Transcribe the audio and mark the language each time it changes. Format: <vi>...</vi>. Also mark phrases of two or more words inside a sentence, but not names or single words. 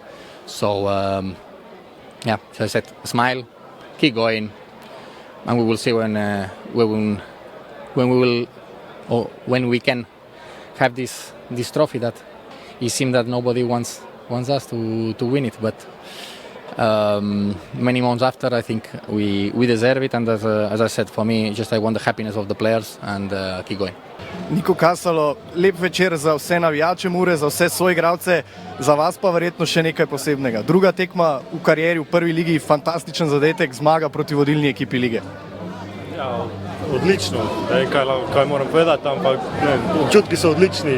<en>So as I said, smile, keep going, we will see when we will or when we can have this trophy. That it seems that nobody wants us to win it, but many months after, I think we deserve it. And as I said, for me, just I want the happiness of the players and keep going.</en> <sl>Niko Kasalo, lep večer za vse navijače Mure, za vse soigralce, za vas pa verjetno še nekaj posebnega. Druga tekma v karieri v prvi ligi, fantastičen zadetek, zmaga proti vodilni ekipi lige. Ja, odlično, kaj moram povedati, ampak občutki so odlični.</sl>